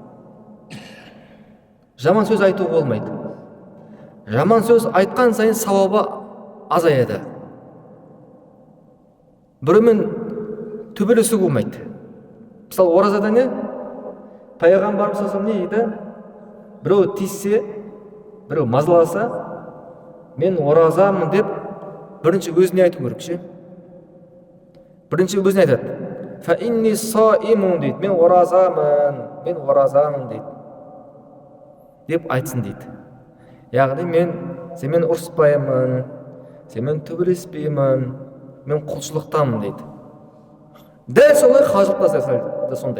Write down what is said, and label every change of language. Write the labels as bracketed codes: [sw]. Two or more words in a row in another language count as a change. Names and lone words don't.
[kk] Жаман сөз айту болмайды. Жаман сөз айтқан сайын сауабы азаяды. Біреумен төбелесу болмайды. Мысалы оразада не? Пайғамбарымыз [ar] صلى الله عليه وسلم [kk] не дейді? Біреу тиіссе, біреу мазаласа, мен оразамын деп бірінші өзіне айту керек ше. Бірінші өзіне айтады. [ar] فإني صائم дейді. [kk] Мен оразамын дейді. Деп айтсын дейді. Яғни сенімен ұрыспаймын, сенімен төбелеспеймін, мен құлшылықтамын дейді. Дәл солай қажылықта да сондай.